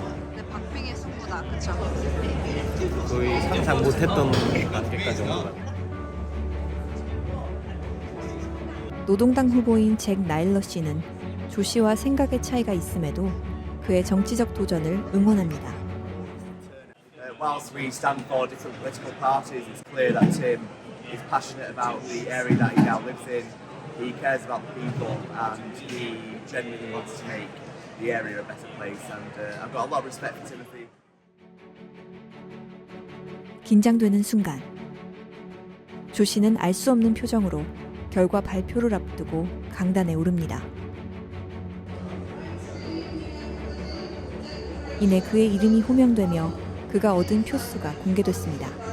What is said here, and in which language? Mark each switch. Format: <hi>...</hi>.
<ko>근데 박빙의 승부다, 그쵸? 거의 상상 못했던 단계까지 온 것 같아요. 노동당 후보인 잭 나일러 씨는 조 씨와 생각의 차이가 있음에도 그의 정치적 도전을 응원합니다.</ko> <en>Whilst we stand for different political parties, it's clear that Tim is passionate about the area that he now lives in. He cares about the people and he genuinely wants to make the area a better place. And I've got a lot of respect for Timothy.</en> <ko>긴장되는 순간 조 씨는 알 수 없는 표정으로 결과 발표를 앞두고 강단에 오릅니다. 이내 그의 이름이 호명되며 그가 얻은 표수가 공개됐습니다.</ko>